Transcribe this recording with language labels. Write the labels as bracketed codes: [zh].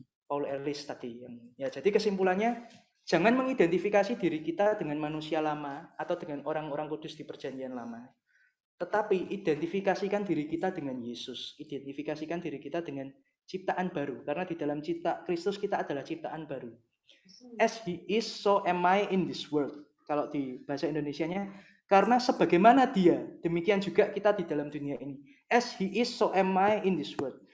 [id] Paul Ellis tadi ya. Jadi kesimpulannya jangan mengidentifikasi diri kita dengan manusia lama atau dengan orang-orang kudus di perjanjian lama. Tetapi identifikasikan diri kita dengan Yesus. Identifikasikan diri kita dengan ciptaan baru. Karena di dalam Kristus kita adalah ciptaan baru. [en] As he is, so am I in this world. [id] Kalau di bahasa Indonesianya, karena sebagaimana dia, demikian juga kita di dalam dunia ini. [en] As he is, so am I in this world.